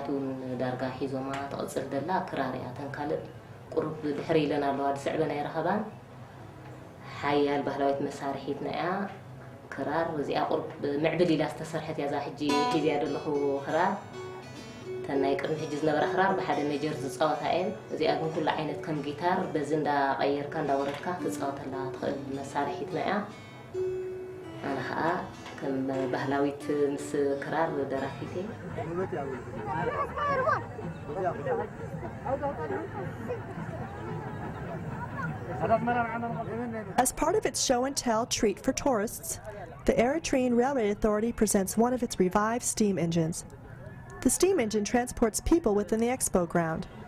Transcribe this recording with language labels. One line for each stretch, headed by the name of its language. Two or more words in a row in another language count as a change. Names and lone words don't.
Tigrinya: እውን ዳርጋ ሒዞማ ትቕፅል ደላ ክራር እያ ተን ካልእ ቁሩብ ድሕሪ ኢለን ኣለዋ ድስዕበን ኣይረኸባን ሓያል ባህላዊት መሳርሒት እያ ክራር እዚኣ ቁሩብ ምዕብል ኢላ ዝተሰርሐት እያ ዛ ሕጂ ሒዝያ ዘለኹ ክራር ተናይ ቅድሚ ሕጂ ዝነበረ ክራር ብሓደ ሜጀር ዝፃወታ እየን እዚኣ ግን ኩሉ ዓይነት ከም ጊታር በዚ እንዳቐየርካ እንዳወረድካ ትፃወተላ ትኽእል መሳርሒት እያ ኣነ ከዓ ከም ባህላዊት ምስ ክራር ደራፊት
English: As part of its show and tell treat for tourists, the Eritrean Railway Authority presents one of its revived steam engines. The steam engine transports people within the expo ground.